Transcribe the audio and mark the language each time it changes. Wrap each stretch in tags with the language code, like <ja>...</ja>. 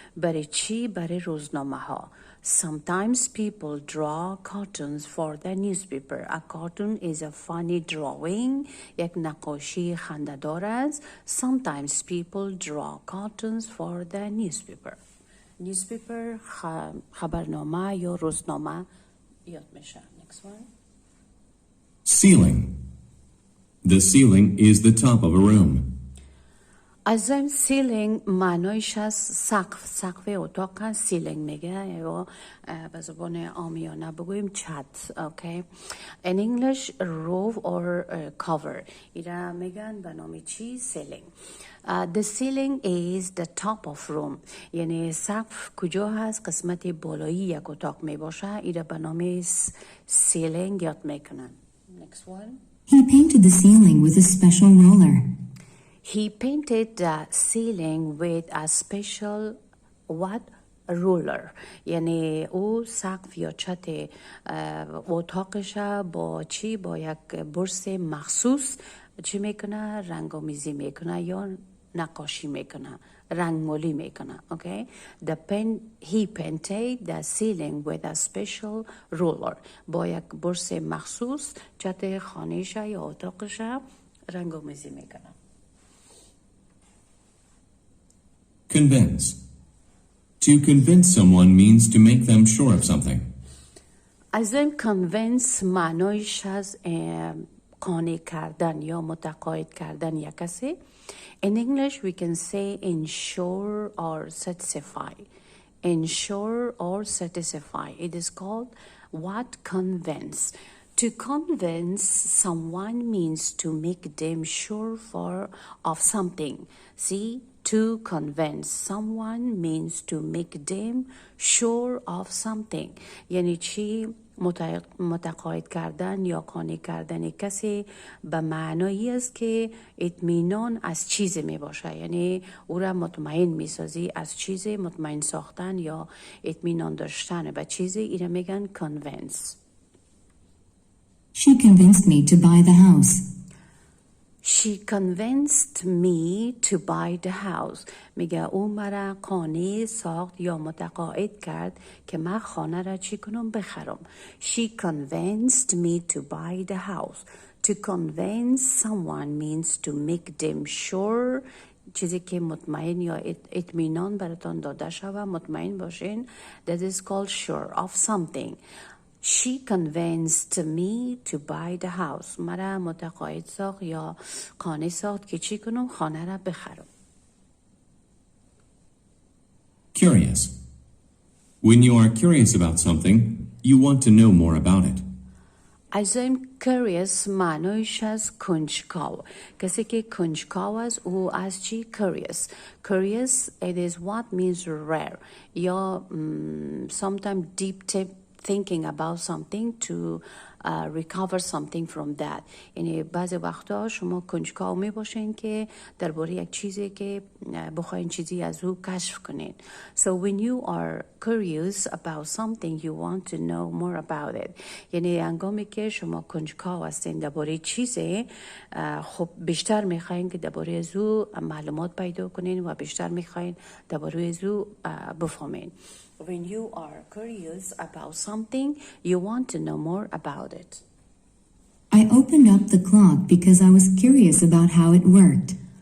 <fa>برای چی؟ برای روزنامه ها.</fa> <en>Sometimes people draw cartoons for the newspaper. A cartoon is a funny drawing.</en> <fa>یک نقاشی خنده‌دار است.</fa> <en>Sometimes people draw cartoons for the newspaper.</en> <fa>newspaper خبرنامه یا روزنامه یاد میشه.</fa> <en>Next one. Ceiling. The ceiling is the top of a room.</en> <fa>از این ceiling معنایش از سقف اتاق هست. ceiling میگه یا به زبان عامیانه بگویم چت.</fa> <en>okay. In English roof or cover.</en> <fa>ایره میگن به نام چی؟ ceiling.</fa> <en>The ceiling is the top of room.</en> <fa>یعنی سقف کجا هست؟ قسمت بالایی یک اتاق می باشه. ایره به نام ceiling یاد میکنن.</fa> <en>Next one. He painted the ceiling with a special roller. He painted the ceiling with a special what? Ruler.</en> <fa>یعنی او سقف یا چت اتاقش با چی؟ با یک برس مخصوص چی میکنه؟ رنگ‌آمیزی میکنه یا نقاشی میکنه، رنگمالی میکنه.</fa> <en>okay. He painted the ceiling with a special ruler.</en> <fa>با یک برس مخصوص چت خانه‌ش یا اتاقش رنگ‌آمیزی میکنه.</fa> <en>Convince. To convince someone means to make them sure of something.</en> <fa>از این convince معنایش از قانع کردن یا متقاعد کردن یک کسی.</fa> <en>In English we can say ensure or satisfy. Ensure or satisfy. It is called what? Convince. To convince someone means to make them sure of something. See? To convince someone means to make them sure of something.</en> <fa>یعنی چی؟ متقاعد کردن یا قانع کردن کسی به معنایی است که اطمینان از چیزی می باشه. یعنی او را مطمئن می سازی از چیزی. مطمئن ساختن یا اطمینان داشتن به چیزی ایره میگن convince.</fa> <en>She convinced me to buy the house. She convinced me to buy the house.</en> <fa>میگه او مرا قانع ساخت یا متقاعد کرد که من خانه را چی کنم؟ بخرم.</fa> <en>She convinced me to buy the house. To convince someone means to make them sure.</en> <fa>چیزی که مطمئن یا اطمینان براتان داده شود مطمئن باشین.</fa> <en>That is called sure of something. She convinced me to buy the house.</en> <fa>مرا متقاعد ساخت یا قانع ساخت که چی کنم؟ خانه را بخرم.</fa> <en>Curious. When you are curious about something, you want to know more about it.</en> <fa>از این curious معنایش از کنجکاو. کسی که کنجکاو است او از چی؟ curious.</fa> <en>Curious it is what means rare یا sometimes deep thinking about something to recover something from that.</en> <fa>یعنی بعضی وقتا شما کنجکاو می باشین که درباره یک چیزی که بخواین چیزی از او کشف کنین.</fa> <en>So when you are curious about something you want to know more about it.</en> <fa>یعنی هنگامی که شما کنجکاو هستین درباره چیزی خب بیشتر میخواین که درباره از او معلومات پیدا کنین و بیشتر میخواین درباره از او بفهمین.</fa> <en>When you are curious about something, you want to know more about it. I opened up the clock because I was curious about how it worked.</en>